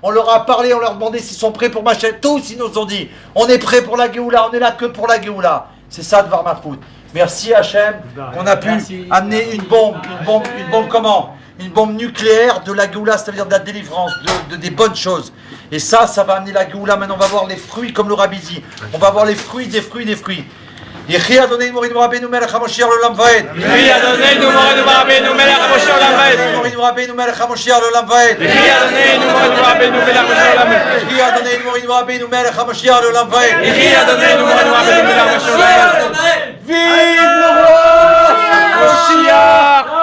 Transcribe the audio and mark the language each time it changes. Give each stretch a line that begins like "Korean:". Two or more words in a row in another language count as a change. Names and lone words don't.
French: on leur a parlé, on leur a demandé s'ils sont prêts pour Machem. Tous, ils nous ont dit, on est prêts pour la Géoula, on est là que pour la Géoula. C'est ça, Dvar Malchut. Merci Hachem qu'on a pu amener une bombe comment? Une bombe nucléaire de la Géoula, c'est-à-dire de la délivrance, des bonnes choses. Et ça va amener la Géoula. Maintenant, on va voir les fruits comme le Rabbi dit. On va voir les fruits des fruits des fruits.
Hebrew: יחי אדוננו מורינו ורבנו מלך המשיח לעולם ועד. יחי אדוננו מורינו ורבנו מלך המשיח לעולם ועד. מורינו ורבנו מלך המשיח לעולם ועד. יחי אדוננו מורינו ורבנו מלך המשיח לעולם ועד. יחי אדוננו מורינו ורבנו מלך המשיח לעולם ועד. יחי אדוננו מורינו ורבנו מלך המשיח לעולם ועד.
French: Vive le roi Moshiach.